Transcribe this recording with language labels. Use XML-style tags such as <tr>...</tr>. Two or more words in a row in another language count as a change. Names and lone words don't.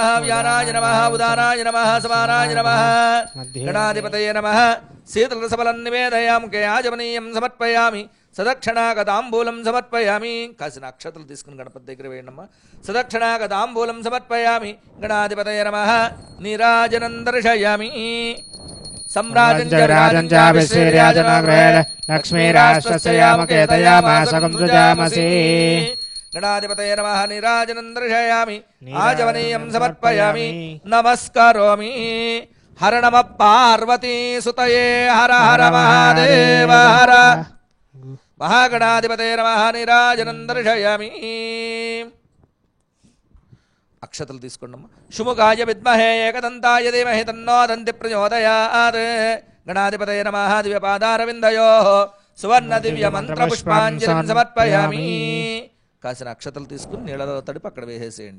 <sa>వ్యానాయ నమః. ఉదానాయ నమః. సమానాయ నమః. గణాధిపతయే నమః. శీతలరసఫలం నివేదయామి. ముఖే ఆచమనీయం సమర్పయామి. సదక్షిణాగతాంబూలం సమర్పయామి.</sa> <te>కాసిన అక్షతలు తీసుకుని గణపతి దగ్గర వేయండమ్మా.</te> <sa>సదక్షిణాగతాంబూలం సమర్పయామి. గణాధిపతయే నమః. నీరాజనం దర్శయామి. सम्राजं च विराजं च विश्रीराजनाग्रहेण लक्ष्मीराष्ट्रस्यामुकेतयामासकं सृजामसि. गणाधिपतये नमः. नीराजनं दर्शयामि. आचमनीयं समर्पयामि. नमस्करोमि. हर नमः पार्वती सुतये हर हर महादेव हर. महागणाधिपतये नमः. नीराजनं दर्शयामि.</sa> <te>అక్షతలు తీసుకోండమ్మా.</te> <sa>శుముఖాయ విద్మహే ఏకదంతాయ ధీమహి తన్నో దంతి ప్రచోదయాత్. గణాధిపతయే నమః. దివ్యపాదారవిందయోః సువర్ణ దివ్య మంత్ర పుష్పాంజలిం సమర్పయామి.</sa> <te>కాసిన అక్షతలు తీసుకుని నీళ్ళలో తడిపి అక్కడ వేసేసేయండి.</te>